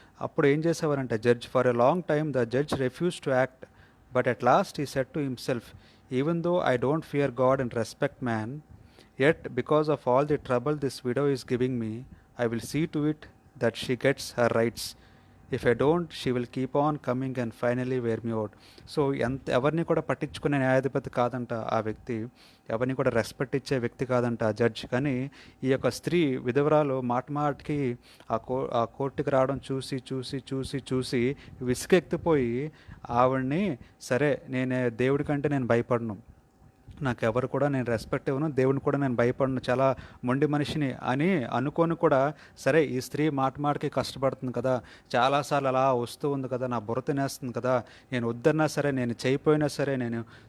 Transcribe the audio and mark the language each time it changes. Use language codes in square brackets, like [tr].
[te] అప్పుడు ఏం చేసేవారంటే [en] Judge, for a long time the judge refuse to act, but at last he said to himself, even though I don't fear God and respect man, yet because of all the trouble this widow is giving me, I will see to it that she gets her rights. If I don't, she will keep on coming and finally wear me out. [te] So ఎవరిని కూడా పట్టించుకునే న్యాయాధిపతి కాదంట ఆ వ్యక్తి, ఎవరిని కూడా respect ఇచ్చే వ్యక్తి కాదంట ఆ జడ్జ్. కానీ ఈ యొక్క స్త్రీ విధవరాలు మాటికి ఆ కోర్టుకి రావడం చూసి విసుగెత్తిపోయి ఆవిడ్ని, సరే నేను దేవుడి కంటే నేను భయపడను, నాకెవరు కూడా నేను రెస్పెక్ట్ ఇవ్వను, దేవుని కూడా నేను భయపడను, చాలా మొండి మనిషిని అని అనుకొని కూడా, సరే ఈ స్త్రీ మాటికి కష్టపడుతుంది కదా, చాలాసార్లు అలా వస్తూ ఉంది కదా, నా బుర్ర తినేస్తుంది కదా, నేను వద్దన్నా సరే, నేను చేయిపోయినా సరే, నేను